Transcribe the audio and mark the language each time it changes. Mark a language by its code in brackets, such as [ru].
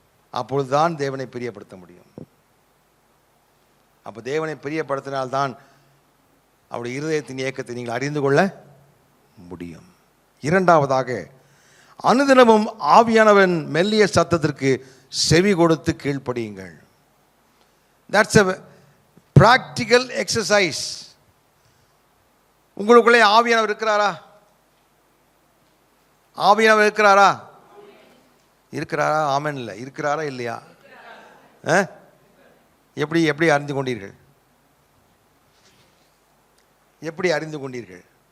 [ta] அப்பொழுதுதான் தேவனை பிரியப்படுத்த முடியும். அப்போ தேவனை பிரியப்படுத்தினால்தான் அவருடைய இருதயத்தின் இயக்கத்தை நீங்கள் அறிந்து கொள்ள முடியும். இரண்டாவதாக, அனுதினமும் ஆவியானவன் மெல்லிய சத்தத்திற்கு செவி கொடுத்து கீழ்ப்படியுங்கள். [en] That's a practical exercise. [ta] உங்களுக்குள்ளே ஆவியானவர் இருக்கிறாரா? ஆவியானவர் இருக்கிறாரா? இருக்கிறாரா? ஆமென். இல்லை, இருக்கிறாரா இல்லையா? எப்படி எப்படி அறிந்து கொண்டீர்கள்? எப்படி அறிந்து கொண்டீர்கள்?